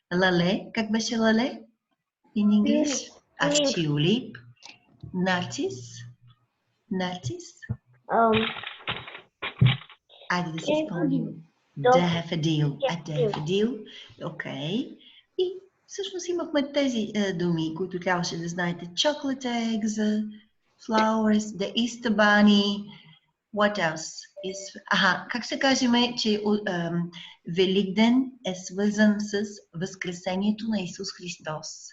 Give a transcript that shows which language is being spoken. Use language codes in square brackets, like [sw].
[bg] Лале, как беше лале? [en] In English? [bg] Tulip. Нарцис. Айде да си спомним. [en] Daffodil. [bg] Окей. И всъщност имахме тези думи, които трябваше да знаете. [en] Chocolate eggs, flowers, the Easter bunny. What else? [bg] Как се кажем, че Великден е свързан с Възкресението на Исус Христос?